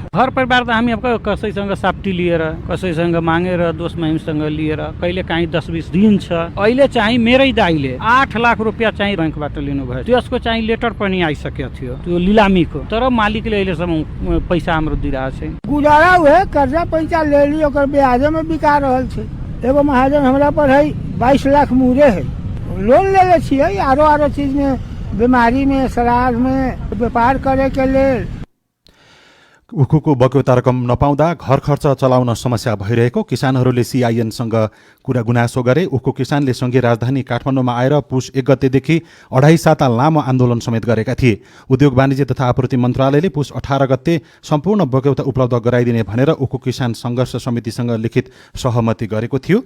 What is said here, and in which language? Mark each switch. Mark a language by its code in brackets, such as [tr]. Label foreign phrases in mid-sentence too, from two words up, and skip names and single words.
[ne] घर परिवार त हामी अब कसैसँग साप्टी लिएर, कसैसँग मागेर, दोस्त महिमसँग लिएर, कहिले काहीँ 10-20 ऋण छ। अहिले चाहिँ मेरै दाइले 8 लाख रुपियाँ चाहिँ बैंकबाट लिनुभयो। त्यसको चाहिँ लेटर पनि आइसकेको थियो, त्यो लिलामीको। तर मालिकले अहिलेसम्म पैसा हाम्रो दिइरहेको छैन। [mai] गुजारा हुए कर्जा पैसा ले ली, ओकर ब्याजे में बिका रहल। एगो महाजन हमरा पर है 22 लाख मुरे है, लोन ले छियै आरो चीज में, बीमारी में, श्राद्ध में, व्यापार करे के लिए। [ne] उखुको बक्यौता रकम नपाउँदा घर खर्च चलाउन समस्या भइरहेको किसानहरूले सीआईएनसँग गुनासो गरे। उखु किसानले सङ्घीय राजधानी काठमाडौँमा आएर पुस 1 गतेदेखि 2.5 साता लामो आन्दोलन समेत गरेका थिए। उद्योग वाणिज्य तथा आपूर्ति मन्त्रालयले पुस 18 गते सम्पूर्ण बक्यौता उपलब्ध गराइदिने भनेर उखु किसान सङ्घर्ष समितिसँग लिखित सहमति गरेको थियो।